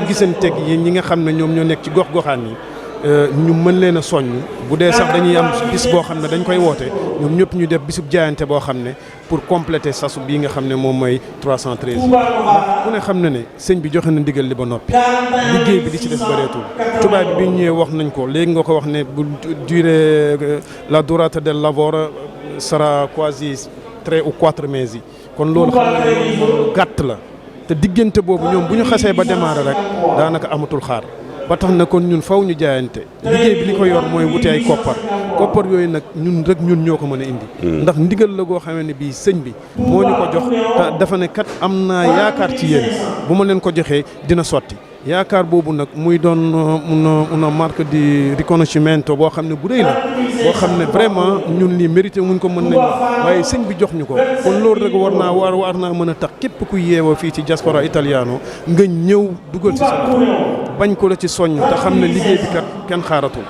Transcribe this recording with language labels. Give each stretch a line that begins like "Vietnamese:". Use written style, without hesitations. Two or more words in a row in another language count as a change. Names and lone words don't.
Wolof: gisanteeg yi ñi nga xam ne ñoom ñoo nekk ci gox-goxaan yi ñu mën leen a soññ bu dee sax dañuy am bis boo xam ne dañ koy woote ñoom ñëpp ñu def bisub jaayante boo xam ne
French: pour compléter
Wolof: sasu bii nga xam ne moom mooy 313 ndax ku ne xam na ne sëñ bi joxe na ndigal li ba noppi liggéey bi di ci des bëreetul tubaab bi ñëwee wax nañ ko léegi nga ko wax ne bu durée
Italian: la durata del lavoro sera quasi 3 ou 4 mesi
Wolof: kon loolu xam ne loolu gàtt la te diggante boobu ñoom bu ñu xasee ba démarrer rek daanaka amatul xaar ba tax na kon ñun faw ñu jaayante liggéey bi li ko yor mooy wuti ay koppar yooyu nag ñun ñoo ko mën a indi ndax ndigal la goo xamee ne bii sëñ bi moo ñu ko jox te dafa ne kat am naa yaakaar ci yéen bu ma leen ko joxee dina sotti yaakaar boobu nag muy doon
Italian: una marque di riconoscimento
Wolof: boo xam ne bu rëy la boo xam ne vraiment ñun lii mérité muñ ko mën nañu waaye sëñ bi jox ñu ko kon loolu rek war naa mën a tax képp ku yeewoo fii ci diaspora italiano nga ñëw dugal ci sa bañ ko la ci soññ te xam ne liggéey bi kat kenn xaaratul